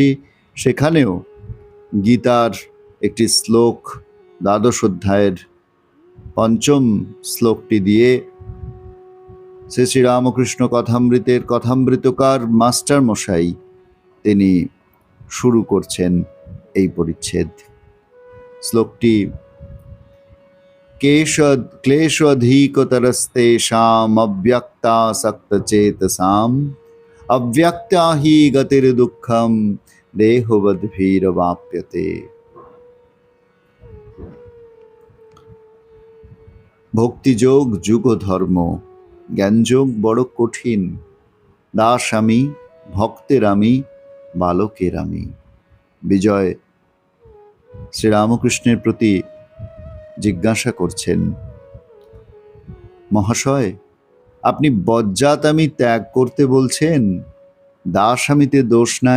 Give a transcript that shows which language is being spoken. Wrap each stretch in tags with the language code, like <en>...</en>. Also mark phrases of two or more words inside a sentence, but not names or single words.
<bn>সেখানেও গীতার একটি শ্লোক, দ্বাদশ অধ্যায়ের ৫ম শ্লোকটি দিয়ে শ্রী শ্রী রামকৃষ্ণ কথামৃতের কথামৃতকার মাস্টার মশাই তিনি শুরু করছেন এই পরিচ্ছেদ।</bn> <sa>শ্লোকটি क्लेशोऽधिकतरस्तेषाम् अव्यक्तासक्तचेतसाम् अव्यक्ता हि गतिर्दुःखं देहवद्भिरवाप्यते।</sa> <bn>ভক্তিযোগ যুগ ধর্ম, জ্ঞানযোগ বড় কঠিন। দাস আমি, ভক্তের আমি, বালকের আমি। বিজয় শ্রীরামকৃষ্ণের প্রতি জিজ্ঞাসা করছেন, মহাশয়, আপনি বজ্জাত আমি ত্যাগ করতে বলছেন, দাস আমিতে দোষ নাই?</bn>